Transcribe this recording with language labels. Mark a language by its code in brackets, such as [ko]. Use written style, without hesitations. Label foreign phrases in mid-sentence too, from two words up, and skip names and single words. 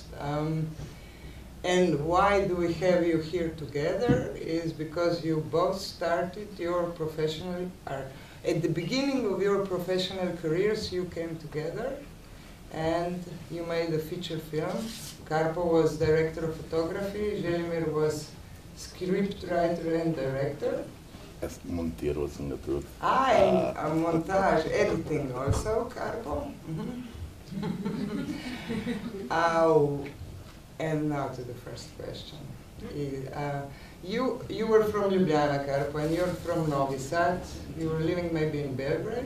[en] And why do we have you here together is because you both started your professional, at the beginning of your professional careers you came together and you made a feature film. Karpo was director of photography, Zelimir was script writer and director. [sl] Ezt montirol sem ga tudi. [en] And montage, editing also, Karpo. And now to the first question. You were from Ljubljana, Karpo, and you're from Novi Sad. You were living maybe in Belgrade?